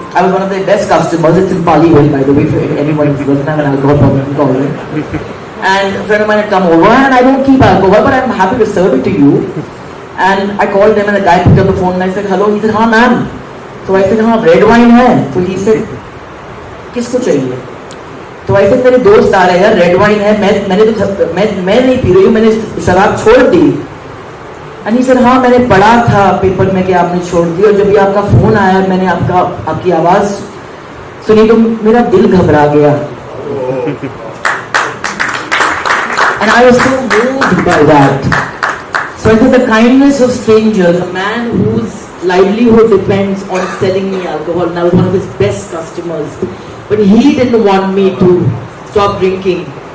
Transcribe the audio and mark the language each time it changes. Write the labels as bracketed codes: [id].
[en] I was one of their best customers. It's in Pali Hill, by the way, for anyone who doesn't have an alcohol problem, call it. And a friend of mine had come over, and I don't keep alcohol, but I'm happy to serve it to you. And I called them, and the guy picked up the phone, and I said, hello. He said, हाँ ma'am. So I said, हाँ, red wine है. So he said, [hi] किसको चाहिए? तो [en] I said, [hi] मेरे दोस्त आ रहे हैं, red wine है. मैं नहीं पी रही हूँ, मैंने शराब छोड़ दी. [en] And he said, [hi] हाँ, मैंने पढ़ा था पेपर में कि आपने छोड़ दी, और जब ये आपका फोन आया, मैंने आपकी आवाज सुनी तो मेरा दिल घबरा गया. [en] And I was so moved by that. So I said, the kindness of strangers, a man whose livelihood depends on selling me alcohol, and I was one of his best customers, but he didn't want me to stop drinking.